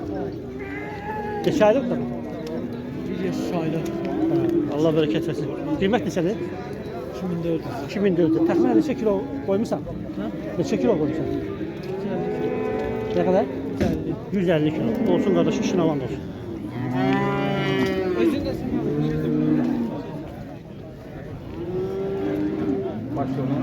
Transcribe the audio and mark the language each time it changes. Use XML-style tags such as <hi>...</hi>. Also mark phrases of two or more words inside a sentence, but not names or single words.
<az>Neçə aylıqdır? 1 yaş aylık. Allah bereket versin. Qiymət neçədir? 2400. 2400. Təxminən neçə kilo qoymusan? Neçə kilo qoymusan?</az> <tr>Ne kadar?</tr> <az>150 kilo. Olsun kardeş, işin avan olsun.</az> <tr>Başlıyor.</tr>